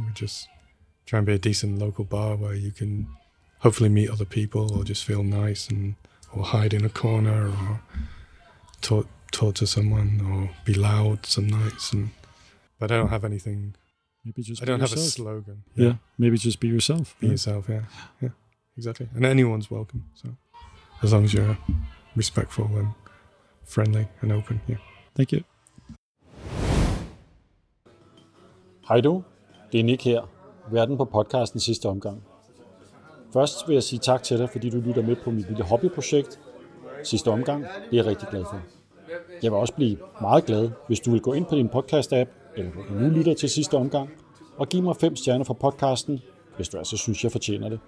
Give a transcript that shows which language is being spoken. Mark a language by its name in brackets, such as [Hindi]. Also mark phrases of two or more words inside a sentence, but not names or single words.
[English] We just try and be a decent local bar where you can hopefully meet other people or just feel nice or hide in a corner or talk to someone or be loud some nights. But I don't have anything. Maybe just I don't have yourself. a slogan. Yeah, maybe just be yourself. Be yourself, yeah, exactly. And anyone's welcome. So as long as you're respectful and friendly and open, yeah. Thank you. [Danish] Hej du, det er Nick her, værten på podcasten Sidste Omgang. Først vil jeg sige tak til dig, fordi du lytter med på mit lille hobbyprojekt, Sidste Omgang. Det er jeg rigtig glad for. Jeg vil også blive meget glad, hvis du vil gå ind på din podcast-app, eller hvor du nu lytter til Sidste Omgang, og give mig 5 stjerner for podcasten hvis du altså synes, jeg fortjener det.